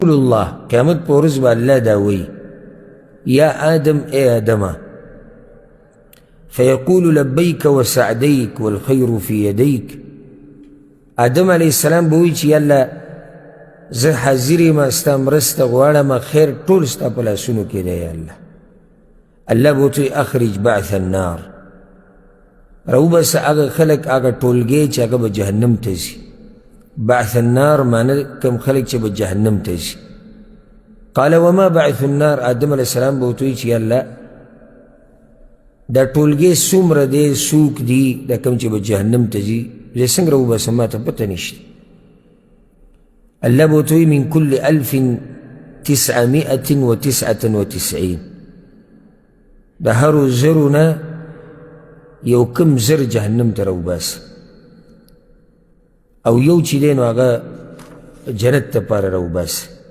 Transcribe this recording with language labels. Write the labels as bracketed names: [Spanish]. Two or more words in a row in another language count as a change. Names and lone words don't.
[Pashto] الله قیامت په ورځ به الله دا وایي [Arabic] یا آدم [Pashto] ای آدمه [Arabic] فیقول لبیک وسعدیک والخیر فی یدیک آدم علیه السلام [Pashto] به وایي چې یا الله زه حاضر یم ستا مرسته غواړم خیر ټول ستا په لاسونو کې دی یا الله الله به ورته [Arabic] اخرج بعث النار [Pashto] راوباسه هغه خلک هغه ټولګی چې هغه به جهنم ته ځي [Arabic] بعث النار [Pashto] معنی کم خلق چې به جهنم ته ځي [Arabic] قال وما بعث النار [Pashto] آدم [Arabic] علیه السلام [Pashto] به ورته وایي چې یا الله دا ټولګی څومره دی څوک دي دا کوم چې به جهنم ته ځي زه څنګه راوباسم ما ته پته نشته الله به ورته وایي [Arabic] من کل [Pashto] 1999 د هرو زرو نه یو کم زر جهنم ته راوباسه او یو چې دی نو هغه جنت ته پاره راوباسه